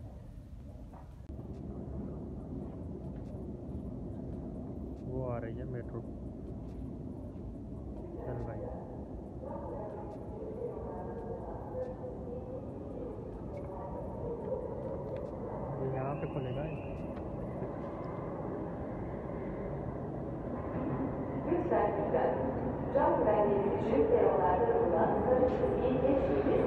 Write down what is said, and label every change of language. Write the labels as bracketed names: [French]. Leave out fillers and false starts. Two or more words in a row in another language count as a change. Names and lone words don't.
[Hindi] वो आ रही है मेट्रो। चल भाई, यहाँ पे खुलेगा। [Turkish] Cam güvenliği küçük peronlarda bulunan sarı çizgiyi geçmeyiniz.